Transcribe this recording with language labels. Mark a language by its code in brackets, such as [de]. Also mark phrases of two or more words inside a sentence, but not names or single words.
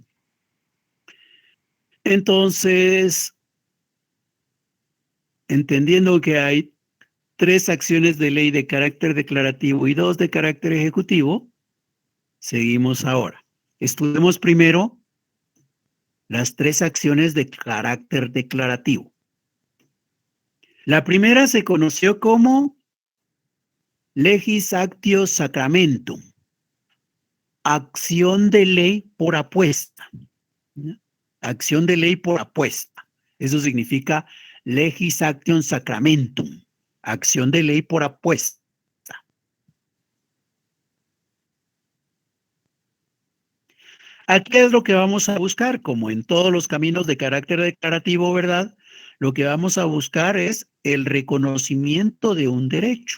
[es] Entonces, entendiendo que hay 3 acciones de ley de carácter declarativo y 2 de carácter ejecutivo, seguimos ahora. Estudiemos primero las 3 acciones de carácter declarativo. La primera se conoció como [la] legis actio sacramentum, [es] acción de ley por apuesta. ¿No? Acción de ley por apuesta. Eso significa [la] legis actium sacramentum, [es] acción de ley por apuesta. Aquí es lo que vamos a buscar, como en todos los caminos de carácter declarativo, ¿verdad? Lo que vamos a buscar es el reconocimiento de un derecho.